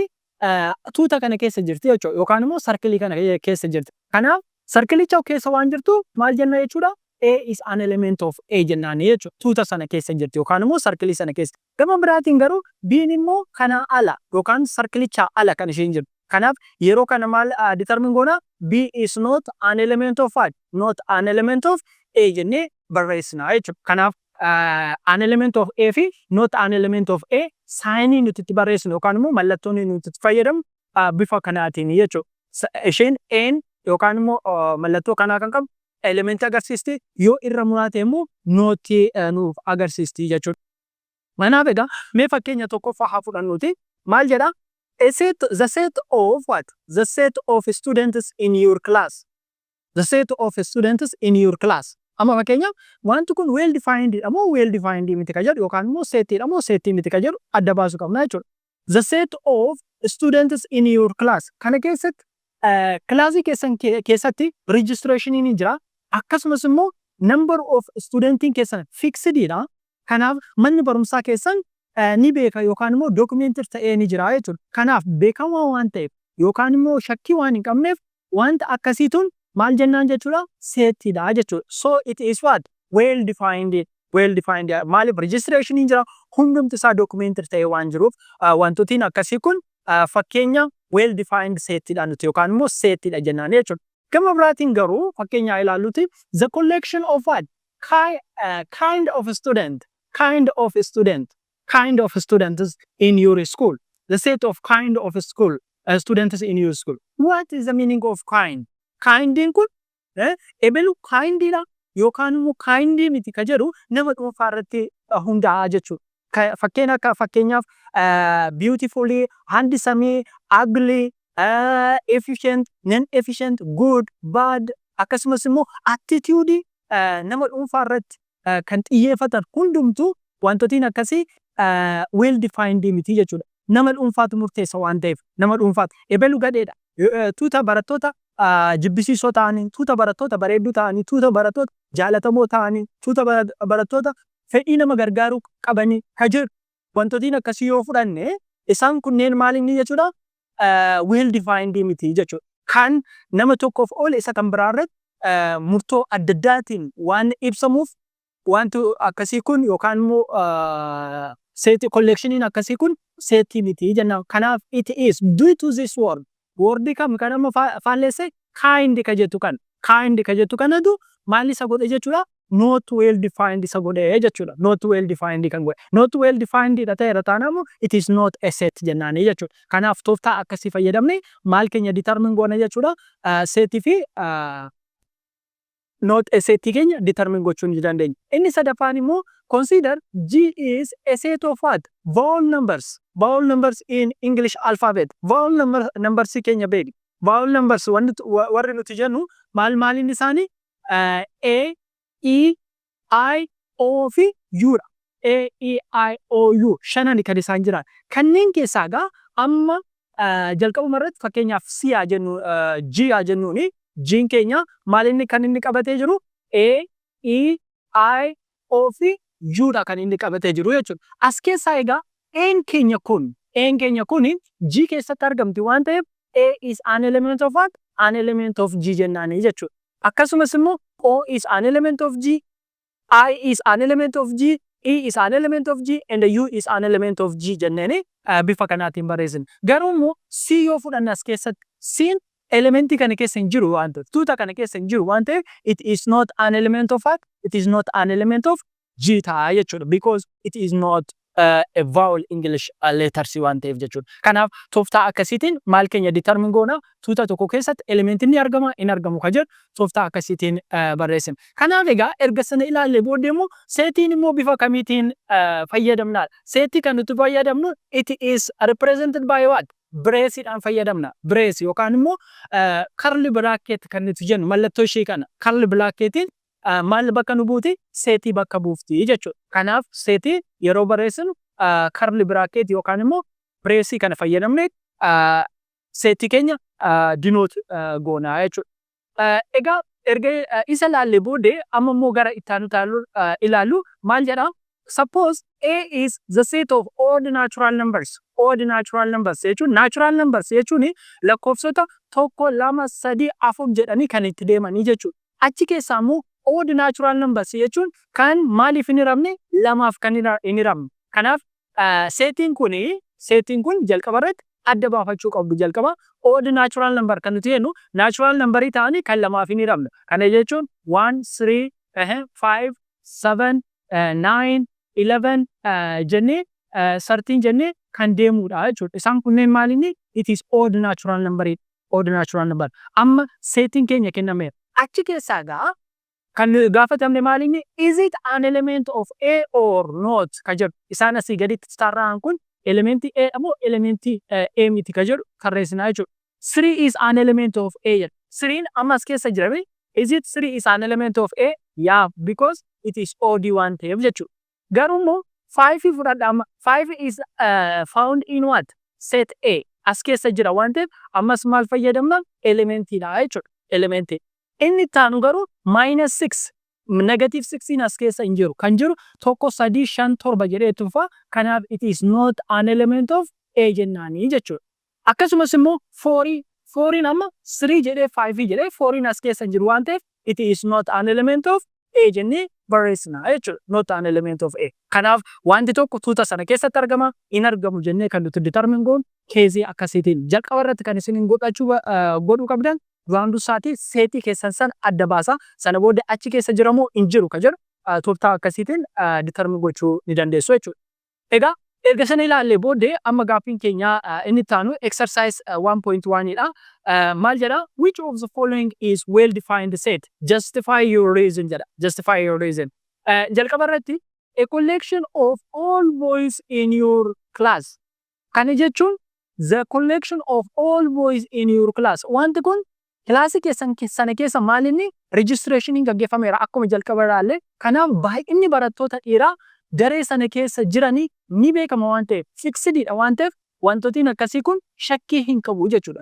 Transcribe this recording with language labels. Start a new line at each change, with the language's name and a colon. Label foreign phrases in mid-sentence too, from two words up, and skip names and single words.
Oromo: Tuuta kana keessa jirti jechuudha yookaan immoo sarkilii kana keessa jirti. Kanaaf sarkilicha keessa waan jirtu maal jenna jechuudha?
English: A is an element of A
Oromo: jennaan jechuudha. Tuuta sana keessa jirti yookaan immoo sarkilii sana keessa. Gama biraatiin garuu B'n immoo kana ala yookaan sarkilicha ala kan isheen jirtu. Kanaaf yeroo kana maal determine goona?
English: B is not an element of what? Not an element of A
Oromo: jennee barreessina jechuudha. Kanaaf
English: an element of A
Oromo: fi
English: not an element of A
Oromo: saayinii nuti itti barreessinu yookaan immoo mallattoon nuti itti fayyadamu bifa kanaatiin jechuudha. Isheen A'n yookaan immoo mallattoo kanaa kan qabu elementii agarsiisti yoo irra muraate immoo nootii nuuf agarsiisti jechuudha. Kanaaf egaa mee fakkeenya tokkoffaa haa fudhannuuti. Maal jedhaa?
English: The set of what? The set of students in your class. The set of students in your class.
Oromo: Amma fakkeenyaaf wanti kun
English: well defined
Oromo: ammoo
English: well defined
Oromo: miti ka jedhu yookaan immoo seetii ammoo seetii miti ka jedhu adda baasuu qabna jechuudha.
English: The set of students in your class.
Oromo: Kana keessatti kilaasii keessatti registration ni jira. Akkasumas immoo
English: number of
Oromo: studentiin keessan fixedidha. Kanaaf manni barumsaa keessan ni beeka yookaan immoo documented ta'ee ni jira jechuudha. Kanaaf beekamaa waan ta'eef yookaan immoo shakkii waan hin qabneef wanta akkasiituun maal jennaan jechuudha? Seetidha jechuudha.
English: So it is what? Well defined. Well defined.
Oromo: Maaliif registration ni jira hundumti isaa documented ta'ee waan jiruuf wantootni akkasii kun fakkeenya
English: well defined
Oromo: seetidha nuti yookaan immoo seetidha jennaan jechuudha. Gama biraatiin garuu fakkeenya ilaalluuti
English: the collection of what? Kind of student. Kind of student. Kind of students in your school. The set of kind of school students in your school. What is the meaning of kind?
Oromo: Kindin kun ebelu kindidha yookaan immoo kindii miti ka jedhu nama dhuunfaa irratti hundaa'a jechuudha. Fakkeenya akka fakkeenyaaf
English: beautifully, handsome, ugly, efficient, non-efficient, good, bad
Oromo: akkasumas immoo attitude nama dhuunfaa irratti kan xiyyeeffatan hundumtu wantootni akkasii
English: well defined
Oromo: miti jechuudha. Nama dhuunfaatu murteessa waan ta'eef nama dhuunfaatu ebelu gadheedha. Tuuta barattoota jibbisiisoo ta'anii, tuuta barattoota bareedduu ta'anii, tuuta barattoota jaalatamoo ta'anii, tuuta barattoota fedhii nama gargaaruu qabanii ka jiru. Wantootni akkasii yoo fudhanne isaan kunneen maalinni jechuudha?
English: Well defined
Oromo: miti jechuudha. Kan nama tokkoof oole isa kan biraarratti murtoo adda addaatiin waan ibsamuuf wanti akkasii kun yookaan immoo seetii collectioniin akkasii kun seetii miti jennaan.
English: Kanaaf it is due to this word.
Oromo: Wordii kam kan amma faalleesse kind ka jettu kan. Kind ka jettu kanatu maal isa godhe jechuudha?
English: Not well defined
Oromo: isa godhe jechuudha.
English: Not well defined
Oromo: kan godhe.
English: Not well defined
Oromo: dha ta'e taanamu
English: it is not a set
Oromo: jennaanii jechuudha. Kanaaf tooftaa akkasii fayyadamne maal keenya determine goona jechuudha? Seetii fi
English: not a set
Oromo: keenya determine gochuu ni dandeenya. Inni sadaffaan immoo
English: consider G is a set of what? Vowel numbers. Vowel numbers in English alphabet. Vowel numbers
Oromo: keenya beeki.
English: Vowel numbers
Oromo: warri nuti jennu maaliin isaanii? A, E, I, O fi U dha. A, E, I, O, U shanani kan isaan jiran. Kanneen keessaa gaa amma jalqabuma irratti fakkeenyaaf C haa jennu, G haa jennuuni. G'n keenya maalinni kan inni qabatee jiru? A, E, I, O fi U dha kan inni qabatee jiru jechuudha. As keessaa egaa A'n keenya kun A'n keenya kuni G keessatti argamti waan ta'eef
English: A is an element of what? An element of G
Oromo: jennaani jechuudha. Akkasumas immoo
English: O is an element of G, I is an element of G, E is an element of G, and U is an element of G
Oromo: jenneeni bifa kanaatiin barreessina. Garuu immoo C yoo fudhanne as keessatti C'n elementii kana keessa hin jiru waan ta'eef, tuuta kana keessa hin jiru waan ta'eef,
English: it is not an element of what? It is not an element of G
Oromo: ta'a jechuudha.
English: Because it is not a vowel English letters
Oromo: waan ta'eef jechuudha. Kanaaf tooftaa akkasiitiin maal keenya determine goona tuuta tokko keessatti elementiin ni argama hin argamu ka jedhu tooftaa akkasiitiin barreessina. Kanaaf egaa erga sana ilaallee booddee immoo seetiin immoo bifa kamiitiin fayyadamnaadha. Seetii kan nuti fayyadamnu
English: it is represented by what?
Oromo: Braceidhaan fayyadamna. Brace yookaan immoo
English: curly bracket
Oromo: kan nuti jennu mallattoo ishee kana
English: curly bracketiin
Oromo: maal bakka nu buuti seetii bakka buufti jechuudha. Kanaaf seetii yeroo barreessinu
English: curly bracket
Oromo: yookaan immoo brace kana fayyadamne seetii keenya denote goona jechuudha. Egaa erga isa laallee booddee amma immoo gara itti aanu ilaallu maal jedhaa?
English: Suppose A is the set of odd natural numbers. Odd natural numbers
Oromo: jechuun
English: natural numbers
Oromo: jechuun lakkoofsota tokko, lama, sadii, afur jedhanii kan itti deemanii jechuudha. Achi keessaa immoo
English: odd natural numbers
Oromo: jechuun kan maaliif hin hiramne lamaaf kan hin hiramne. Kanaaf seetiin kun jalqaba irratti adda baafachuu qabdu jalqaba
English: odd natural number
Oromo: kan nuti jennu
English: natural numberii
Oromo: ta'anii kan lamaaf hin hiramne. Kana jechuun 1, 3, 5, 7, 9, 11 jennee 13 jennee kan deemudha jechuudha. Isaan kunneen maalinni
English: it is odd natural number. Odd natural number.
Oromo: Amma seetiin keenya kennameera. Achi keessaa gaa kan gaafatamne maalinni
English: is it an element of A or not
Oromo: ka jedhu. Isaan asii gaditti tarraan kun elementii A moo elementii A miti ka jedhu tarreessinaa jechuudha.
English: 3 is an element of A
Oromo: jedha. 3 ammas keessa jirame
English: is it 3 is an element of A? Yeah, because it is odd
Oromo: waan ta'eef jechuudha. Garuu immoo 5 fudhadha amma
English: 5 is found in what? Set A.
Oromo: As keessa jira waan ta'eef ammas maal fayyadamna? Elementiidha jechuudha. Elementii. Inni taanu garuu -6 negative 16 as keessa hin jiru. Kan jiru tokko, sadii, 5, 7 jedhee tufa.
English: Kanaaf it is not an element of A
Oromo: jennaanii jechuudha. Akkasumas immoo 4 amma 3 jedhee 5 jedhee 4 as keessa hin jiru waan ta'eef
English: it is not an element of A
Oromo: jennee barreessina jechuudha.
English: Not an element of A.
Oromo: Kanaaf wanti tokko tuuta sana keessatti argama hin argamu jennee kan nuti determine goonu keezii akkasiitiin jalqaba irratti kan isin godhuu qabdan raanduu isaatii seetii keessan san adda baasa. Sana booda achi keessa jiramoo hin jiru ka jedhu tooftaa akkasiitiin determine gochuu ni dandeessu jechuudha. Egaa erga sana ilaallee booddee amma gaaffiin keenya inni taanu exercise 1.1 dha. Maal jedha?
English: Which of the following is well defined set? Justify your reason jedha. Justify your reason. Jalqaba irratti a collection of all boys in your class. Kana jechuun the collection of all boys in your class.
Oromo: Wanti kun kilaasii keessan sana keessa maalinni registration gaggeeffameera akkuma jalqaba irraallee. Kanaaf baay'inni barattoota dhiiraa daree sana keessa jiranii ni beekama waan ta'eef fixedidha waan ta'eef wantootiin akkasii kun shakkii hin qabu jechuudha.